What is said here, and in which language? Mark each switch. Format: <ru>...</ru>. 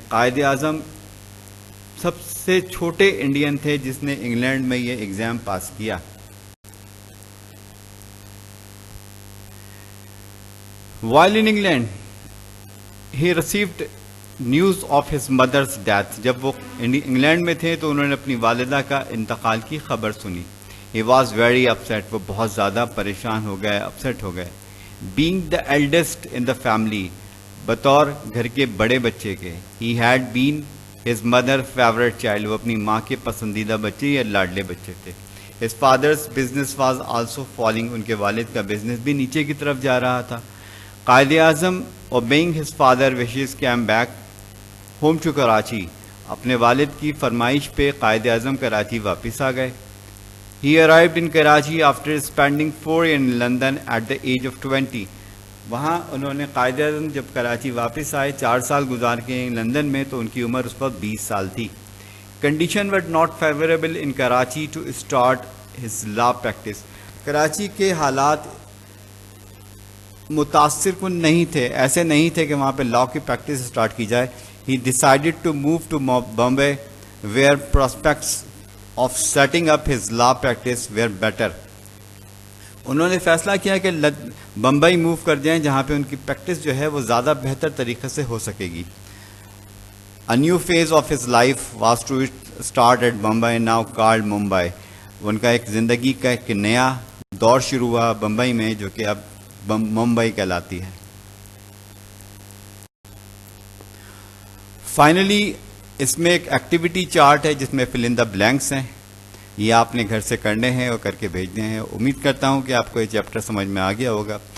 <ur>قائد اعظم سب سے چھوٹے انڈین تھے جس نے انگلینڈ میں یہ ایگزام پاس کیا.</ur> <en>While in England, he received news of his mother's death.</en> <ur>جب وہ انگلینڈ میں تھے تو انہوں نے اپنی والدہ کا انتقال کی خبر سنی.</ur> <en>He was very upset.</en> <ur>وہ بہت زیادہ پریشان ہو گئے, اپسیٹ ہو گئے.</ur> <en>Being the eldest in the family,</en> <ur>بطور گھر کے بڑے بچے کے,</ur> <en>he had been his mother's favorite child.</en> <ur>وہ اپنی ماں کے پسندیدہ بچے یا لاڈلے بچے تھے.</ur> <en>His father's business was also falling.</en> <ur>ان کے والد کا بزنس بھی نیچے کی طرف جا رہا تھا.</ur> <en>Quaid-e-Azam obeying his father wishes came back home to Karachi.</en> <ur>اپنے والد کی فرمائش پہ قائد اعظم کراچی واپس آ گئے.</ur> <en>He arrived in Karachi after spending 4 years in London at the age of 20.</en> <ur>وہاں انہوں نے قائد اعظم جب کراچی واپس آئے 4 سال گزار کے لندن میں تو ان کی عمر اس وقت 20 سال تھی.</ur> <en>Conditions were not favorable in Karachi to start his law practice.</en> <ur>Karachi کے حالات متاثر کن نہیں تھے, ایسے نہیں تھے کہ وہاں پہ لا کی پریکٹس اسٹارٹ کی جائے.</ur> <en>He decided to move to Bombay where prospects of setting up his law practice were better.</en> <ur>انہوں نے فیصلہ کیا کہ بمبئی موو کر جائیں جہاں پہ ان کی پریکٹس جو ہے وہ زیادہ بہتر طریقے سے ہو سکے گی.</ur> <en>A new phase of his life was to start at Bombay, now called Mumbai.</en> <ur>ان کا ایک زندگی کا ایک نیا دور شروع ہوا بمبئی میں جو کہ اب ممبئی کہلاتی ہے. فائنلی اس میں ایک ایکٹیویٹی چارٹ ہے جس میں فل ان دا بلینکس ہیں. یہ آپ نے گھر سے کرنے ہیں اور کر کے بھیجنے ہیں. امید کرتا ہوں کہ آپ کو یہ چیپٹر سمجھ میں آ گیا ہوگا.</ur>